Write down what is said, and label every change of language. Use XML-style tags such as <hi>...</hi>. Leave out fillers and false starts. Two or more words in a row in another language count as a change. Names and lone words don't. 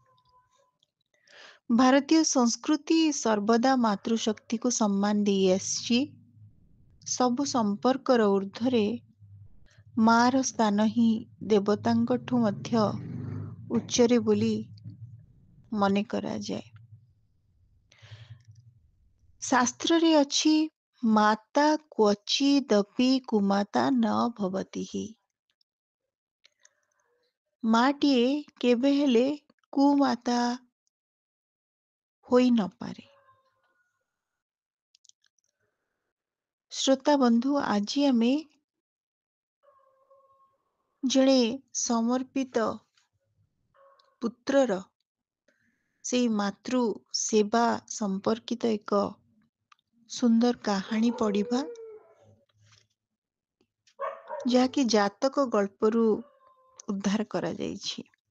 <or>ଭାରତୀୟ ସଂସ୍କୃତି ସର୍ବଦା ମାତୃଶକ୍ତି କୁ ସମ୍ମାନ ଦେଇ ଆସି। ସବୁ ସମ୍ପର୍କର ଊର୍ଦ୍ଧ୍ୱରେ ମା'ର ସ୍ଥାନ ହି ଦେବତାଙ୍କଠୁ ମଧ୍ୟ ଉଚ୍ଚରେ ବୋଲି ମନେ କରା ଯାଏ। ଶାସ୍ତ୍ର ରେ ଅଛି</or> <sa>माता क्वचिदपि कुमाता न भवति हि।</sa> <or>ମାଟିଏ କେବେ ହେଲେ କୁମାତା ହୋଇ ନ ପାରେ। ଶ୍ରୋତା ବନ୍ଧୁ, ଆଜି ଆମେ ଜଡ଼େ ସମର୍ପିତ ପୁତ୍ରର ସେ ମାତୃ ସେବା ସମ୍ପର୍କିତ ଏକ ସୁନ୍ଦର କାହାଣୀ ପଢ଼ିବା, ଯାହାକି ଜାତକ ଗଳ୍ପରୁ ଉଦ୍ଧାର କରା ଯାଇଛି।</or>